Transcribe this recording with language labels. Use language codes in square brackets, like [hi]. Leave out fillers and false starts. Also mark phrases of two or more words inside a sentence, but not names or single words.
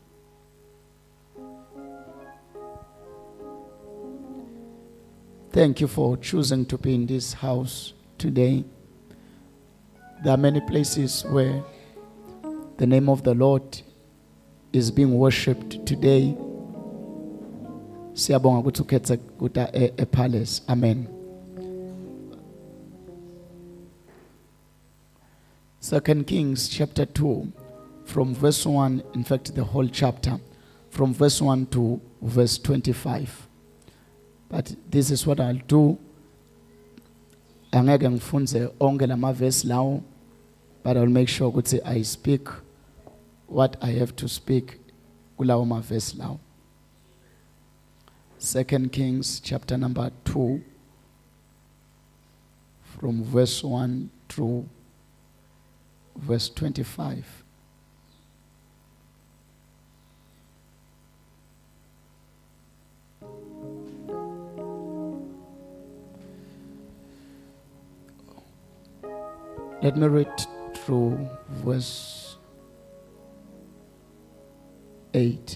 [en] Thank you for choosing to be in this house today. There are many places where the name of the Lord is being worshipped today. [ss] Siyabonga ukuthi ukhethe kuta [en] a palace. [ss] Amen. [en] 2 Kings chapter 2 from verse 1, in fact the whole chapter, from verse 1 to verse 25. But this is what I'll do. [ss] Angeke ngifunze onke lama verse lawo, [en] but I'll make sure ukuthi I speak what I have to speak [ss] kulawo ma verse lawo. [en] 2 Kings chapter number 2 from verse 1 through verse 25. Let me read through verse 8.